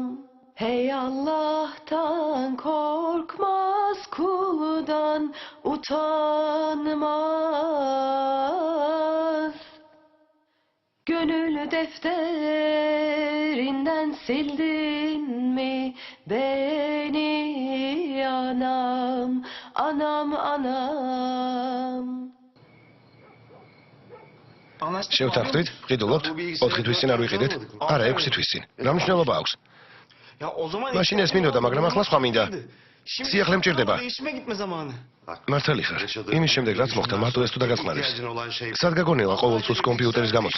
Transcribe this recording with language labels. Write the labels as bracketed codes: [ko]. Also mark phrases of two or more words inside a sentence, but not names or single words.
[tr] Hey Allah'tan korkmaz, kuldan utanmaz. Gönül defterinden sildin mi beni anam, anam anam. [ka] შევთანხმდით, ვყიდულობთ 4 თვის წინ არ ვიყიდეთ? არა, 6 თვის წინ. რა მნიშვნელობა აქვს? მაშინ ეს მინდოდა, მაგრამ ახლა სხვა მინდა. სიახლე მჭირდება. მართალი ხარ. იმის შემდეგ რაც მოხდა, მარტო ეს თუ დაგაწყნარებს. სად გაგონილა ყოველ წუთს კომპიუტერის გამოსვლა?